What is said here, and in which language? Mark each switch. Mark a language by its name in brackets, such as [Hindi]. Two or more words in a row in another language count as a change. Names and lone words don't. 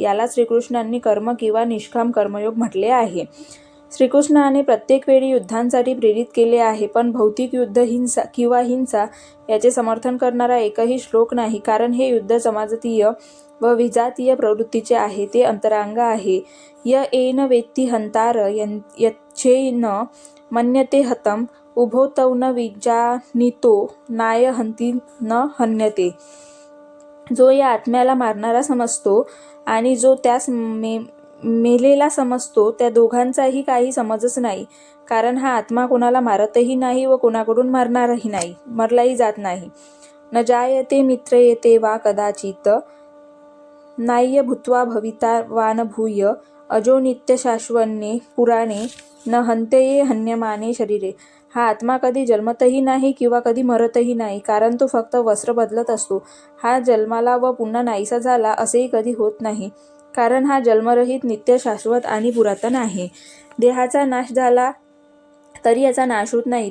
[Marathi] याला श्रीकृष्णांनी कर्म किंवा निष्काम कर्मयोग म्हटले आहे. श्रीकृष्णाने प्रत्येक वेळी युद्धांसाठी प्रेरित केले आहे, पण भौतिक युद्ध, हिंसा याचे समर्थन करणारा एकही श्लोक नाही. कारण हे युद्ध समाजतीय व विजातीय प्रवृत्तीचे आहे. ते अंतरंग आहे. [Sanskrit] य एन वेत्ति हंतार यच्छे न मन्यते हतम उभो तौ न विजानीतो नाय हंती न हन्यते. [Marathi] जो या आत्म्याला मारणारा समजतो आणि जो त्यास मेलेला समजतो त्या दोघांचाही काही समजच नाही. कारण हा आत्मा कोणाला मारतही नाही व कोणाकडून मरलाही जात नाही. [Sanskrit] न जायते मित्रयेते वा कदाचित नाह्य भूत्वा भविता वा न भूय अजो नित्य शाश्वन्ये पुराणे न हंतये हन्यमाने शरीरे. [Marathi] हा आत्मा कधी जन्मतही नाही किंवा कधी मरतही नाही, कारण तो फक्त वस्त्र बदलत असतो. हा जन्माला व पुन्हा नाहीसा झाला असेही कधी होत नाही, कारण हा जन्मरहित, नित्य, शाश्वत आणि पुरातन आहे. देहाचा नाश झाला तरी याचा नाश होत नाही.